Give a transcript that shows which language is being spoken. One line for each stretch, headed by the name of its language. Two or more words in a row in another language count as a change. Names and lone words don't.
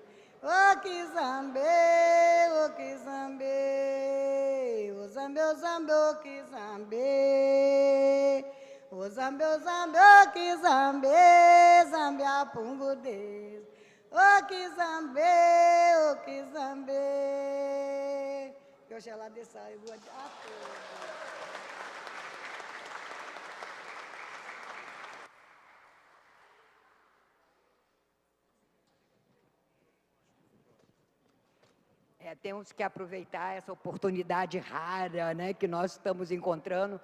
Portuguese: O que zambe, o que zambe. O zambe, o que zambe. O zambe, o que zambe, zambe a pungo deso. O que zambe, o que zambe. Que Oxalá dê saúde a todos. Temos que aproveitar essa oportunidade rara, né, que nós estamos encontrando.